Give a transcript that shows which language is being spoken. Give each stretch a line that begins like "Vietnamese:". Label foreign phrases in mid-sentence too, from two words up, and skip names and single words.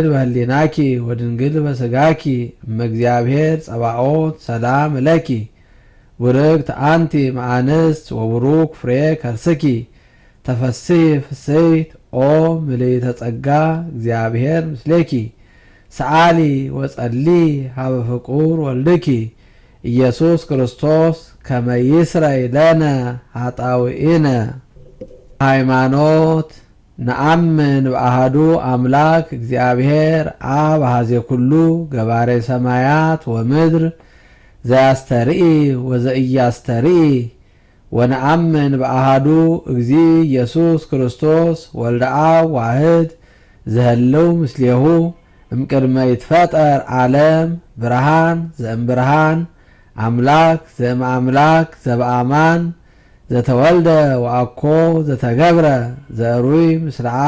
Geez: በህሊናኪ ወድንግል በሥጋኪ እመ እግዚአብሔር ጸባኦት ሰላም እለኪ ቡርክት አንቲ እምአንስት ወቡሩክ ፍሬ ከርስኪ ተፈሥሒ ፍሥሕት ኦ ምልዕተ ጸጋ እግዚአብሔር ምስሌኪ ሰአሊ ወጸሊ ሀበ ፍቁር ወልድኪ ኢየሱስ ክርስቶስ ከመ ይስረይ ለነ ኃጣውኢነ። ሃይማኖት ነአምን በአሐዱ አምላክ እግዚአብሔር አብ አሐዜ ኩሉ ገባሬ ሰማያት ወምድር ዘያስተርኢ ወዘኢያስተርኢ ወነአምን በአሐዱ እግዚ ኢየሱስ ክርስቶስ ወልደ አብ ዋሕድ ዘህልው ምስሌሁ እምቅድመ ይትፈጠር ዓለም ብርሃን ዘእምብርሃን አምላክ ዘእምአምላክ ዘበአማን ዘተወልደ ወአኮ ዘተገብረ ዘሩይ ምስለ አብ